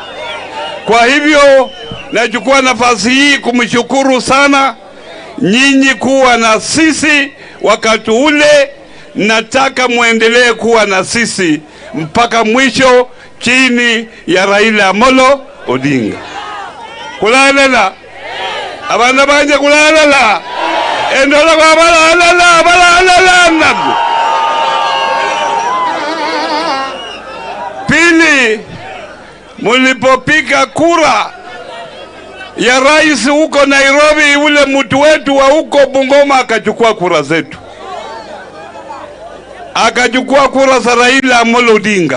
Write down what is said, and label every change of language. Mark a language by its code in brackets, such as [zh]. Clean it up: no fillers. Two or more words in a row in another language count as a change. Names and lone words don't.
[sw] Kwa hivyo nachukua nafasi hii kumshukuru sana nyinyi kuwa na sisi wakati ule. Nataka muendelee kuwa na sisi mpaka mwisho chini ya Raila Amolo Odinga. [luy] Kulalela abana banje, kulalela endola kwa balalela. [sw] Pili, mulipopika kura ya rais huko Nairobi, ule mtu wetu wa huko Bungoma akachukua kura zetu, akachukua kura za Raila Amolo Odinga.